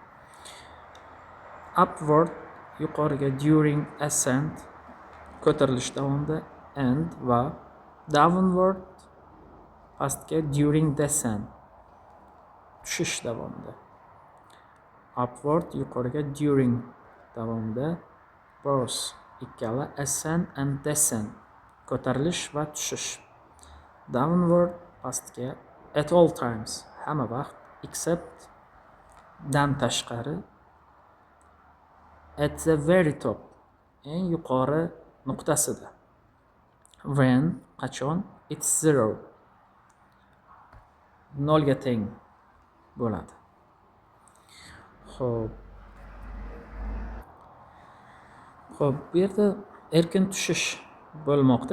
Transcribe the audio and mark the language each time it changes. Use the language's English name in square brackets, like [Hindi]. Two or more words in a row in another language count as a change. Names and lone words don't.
[Uzbek] Upward yuqoriga, [English] during ascent [Uzbek] ko'tarilish davomida, and va downward pastga, [English] during descent [Uzbek] tushish davomida. Upward yuqoriga, during davomida both ikkala [English] ascent and descent [Uzbek] ko'tarilish va tushish. [English] Downward pastga at all times [Uzbek] hamma vaqt, [English] except [Uzbek] dan tashqari [English] at the very top [Uzbek] eng yuqori nuqtasida. When qachon [English] it's zero [Uzbek] nolga teng bo'ladi. Xo'p, bu yerda erkin tushish bo'lmoqda.